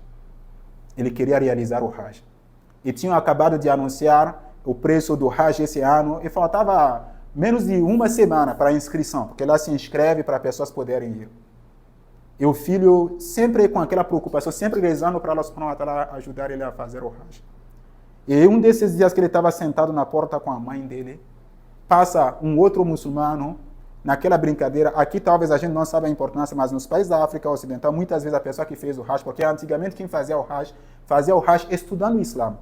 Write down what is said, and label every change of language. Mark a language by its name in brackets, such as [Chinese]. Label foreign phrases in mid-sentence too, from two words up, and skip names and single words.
[Portuguese] Ele queria realizar o Hajj. E tinham acabado de anunciar o preço do Hajj esse ano e faltava menos de uma semana para a inscrição, porque lá se inscreve para pessoas poderem ir. E o filho sempre com aquela preocupação, sempre rezando para [Arabic] الله سبحانه وتعالى [Portuguese] ajudar ele a fazer o Hajj. E um desses dias que ele estava sentado na porta com a mãe dele, passa um outro muçulmano naquela brincadeira. Aqui talvez a gente não saiba a importância, mas nos países da África Ocidental, muitas vezes a pessoa que fez o Hajj, porque antigamente quem fazia o Hajj estudando o Islã.